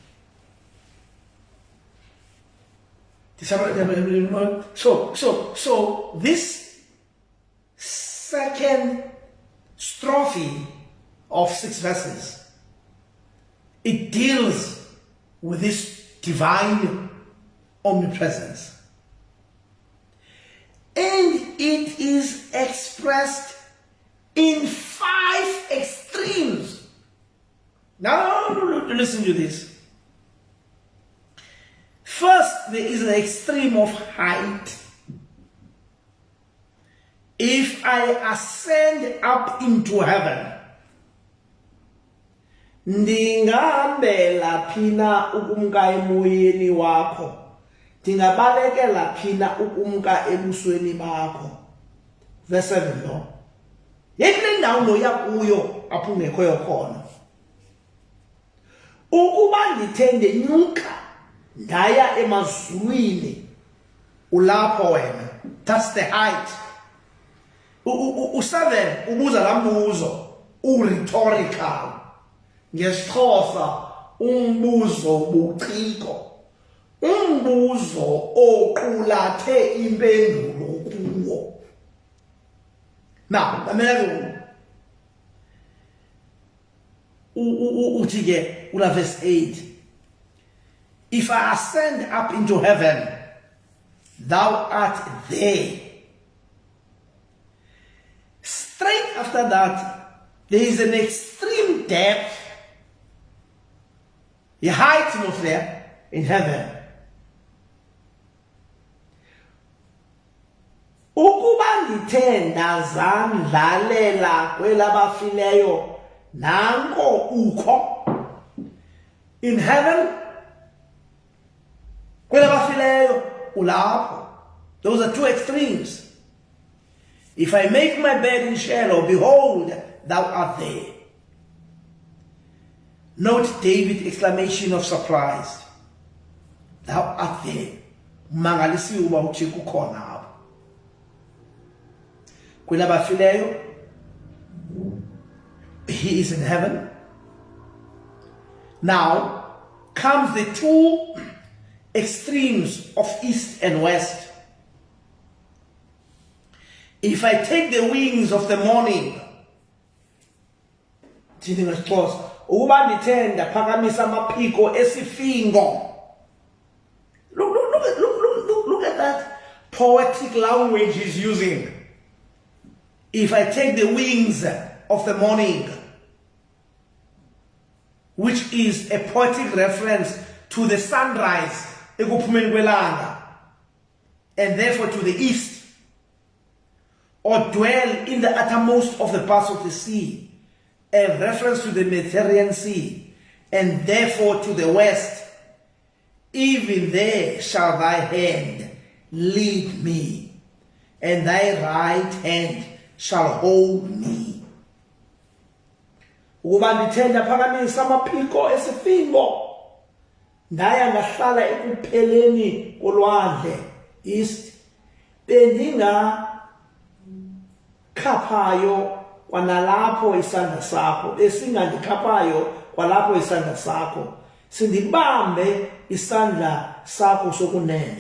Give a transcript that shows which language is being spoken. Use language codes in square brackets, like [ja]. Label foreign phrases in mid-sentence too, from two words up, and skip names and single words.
[en] So this second strophe of 6 verses, it deals with this divine omnipresence, and it is expressed in 5 extremes. Now listen to this. First, there is an extreme of height. If I ascend up into heaven, [xh] ndingahambela phina ukumka emoyeni wakho, ndingabalekela phina ukumka ebusweni bakho. Verse 7 lo. Yekule ndawo noya kuyo apho ungekhoyo khona. Ukuba ndithe ndenyuka ndaya emazulwini, ulapho wena. [en] That's the height. [xh] U7 ubuza laa mbuzo, u-rhetorical. NgesiXhosa umbuzo buciko, umbuzo oqulathe impendulo kuwo. [en] Now, [xh] mamela uthi ke ula [en] verse 8, if I ascend up into heaven, thou art there. Straight after that, there is an extreme depth. The height not there in heaven. [xh] Ukuba ndithe ndazandlalela kwelabafileyo, nanko ukho [en] in heaven, [xh] kwelabafileyo ulapho. [en] Those are 2 extremes. If I make my bed in Sheol, behold, thou art there. Note David's exclamation of surprise. Thou art there. [xh] Mangalisiwe uba uThixo ukhona apha. Kwelabafileyo, [en] he is in heaven. Now comes the two extremes of east and west. If I take the wings of the morning, [xh] ukuba ndithe ndaphakamisa amaphiko esifingo. [en] Look at that poetic language he's using. If I take the wings of the morning, which is a poetic reference to the sunrise, and therefore to the east, or dwell in the uttermost of the parts of the sea, a reference to the Mediterranean Sea, and therefore to the west, even there shall thy hand lead me, and thy right hand shall hold me. [xh] Ukuba ndithe ndaphakamisa amaphiko esifingo, ndaya ngahlala ekupheleni kolwandle, east, bendingakhaphayo kwanalapho isandla sakho, esingandikhaphayo kwalapho isandla sakho, sindibambe isandla sakho sokunene.